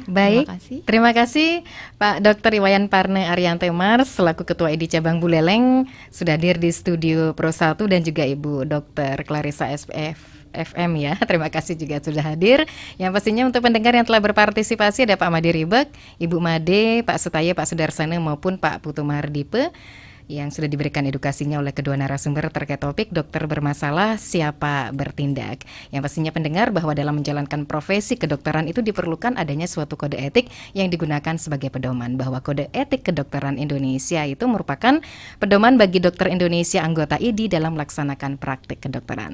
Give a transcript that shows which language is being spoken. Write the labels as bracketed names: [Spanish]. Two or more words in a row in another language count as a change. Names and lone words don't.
[Indonesian] Baik, terima kasih. Terima kasih Pak Dr. Iwayan Parne Arianto Mars selaku Ketua ID Cabang Buleleng sudah hadir di studio Pro 1, dan juga Ibu Dr. Clarissa FM ya. Terima kasih juga sudah hadir. Yang pastinya untuk pendengar yang telah berpartisipasi ada Pak Made Ribek, Ibu Made, Pak Sutaya, Pak Sudarsana maupun Pak Putu Mardipe yang sudah diberikan edukasinya oleh kedua narasumber terkait topik dokter bermasalah siapa bertindak. Yang pastinya pendengar bahwa dalam menjalankan profesi kedokteran itu diperlukan adanya suatu kode etik yang digunakan sebagai pedoman, bahwa kode etik kedokteran Indonesia itu merupakan pedoman bagi dokter Indonesia anggota ID dalam melaksanakan praktik kedokteran.